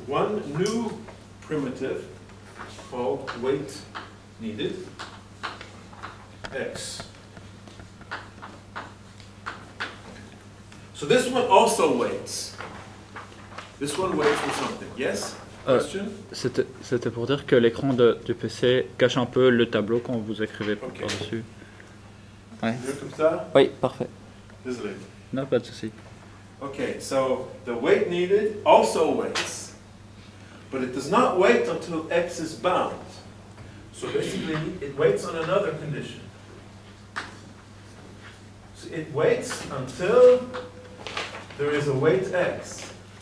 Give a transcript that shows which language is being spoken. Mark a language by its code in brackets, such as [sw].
[en] One new primitive called weight needed, x. So this one also waits. This one waits for something. Yes? Question? [fr] C'était pour dire que l'écran du PC cache un peu le tableau quand vous écrivez par-dessus. Ouais. Comme ça? Oui, parfait. Désolé. Non, pas de souci. [en] Okay, so the weight needed also waits. But it does not wait until x is bound. So basically, it waits on another condition. So it waits until there is a weight x.